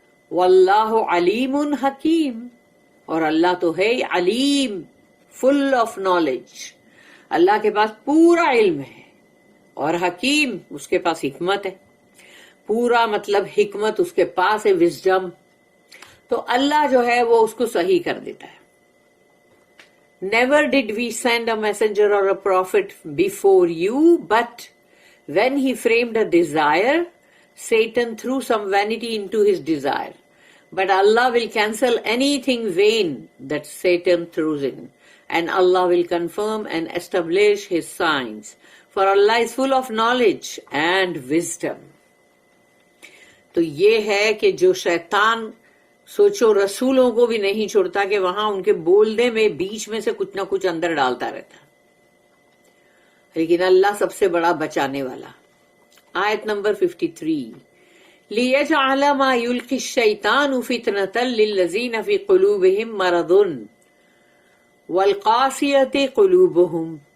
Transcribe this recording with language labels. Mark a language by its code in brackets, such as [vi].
[ar] واللہ علیم حکیم، [ur] اور اللہ تو ہے علیم، [en] Full of knowledge. [ur] اللہ کے پاس پورا علم ہے، اور حکیم، اس کے پاس حکمت ہے پورا، مطلب حکمت اس کے پاس ہے، وزڈم. تو اللہ جو ہے وہ اس کو صحیح کر دیتا ہے. [en] Never did we send a messenger or a prophet before you, but when he framed a desire, Satan threw some vanity into his desire. But Allah will cancel anything vain that Satan throws in, and Allah will confirm and establish his signs. For Allah is full of knowledge and wisdom. [ur] تو یہ ہے کہ جو شیطان، سوچو، رسولوں کو بھی نہیں چھوڑتا کہ وہاں ان کے بولنے میں بیچ میں سے کچھ نہ کچھ اندر ڈالتا رہتا، لیکن اللہ سب سے بڑا بچانے والا. آیت نمبر 53: [ar] لِيَجْعَلَ مَا يُلْقِي الشَّيْطَانُ فِتْنَةً لِلَّذِينَ فِي قُلُوبِهِم مَرَضٌ وَالْقَاسِيَةِ قُلُوبُهُمْ